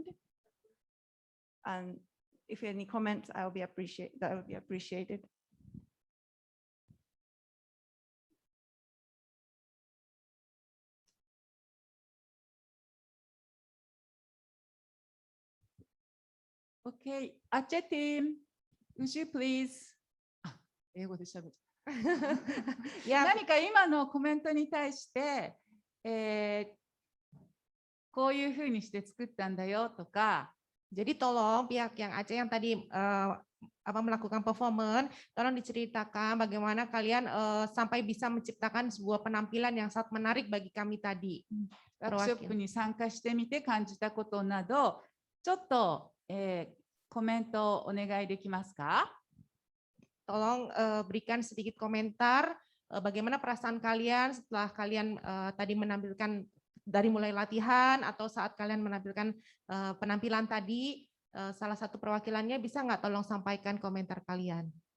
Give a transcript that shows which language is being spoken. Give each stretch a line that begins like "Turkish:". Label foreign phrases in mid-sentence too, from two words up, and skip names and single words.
English: And if any comments, that would be appreciated. Okay, Aceh team, would you please
Japanese: 英語で喋る。何か今のコメントに対して、こういうふうにして作ったんだよとか、
Indonesian: jadi tolong pihak yang Aceh yang tadi melakukan performance, tolong diceritakan bagaimana kalian sampai bisa menciptakan sebuah penampilan yang sangat menarik bagi kami tadi.
Japanese: ワークショップに参加してみて感じたことなど、ちょっと、コメントをお願いできますか？
Indonesian: Tolong berikan sedikit komentar bagaimana perasaan kalian setelah kalian tadi menampilkan dari mulai latihan atau saat kalian menampilkan penampilan tadi, salah satu perwakilannya bisa nggak tolong sampaikan komentar kalian?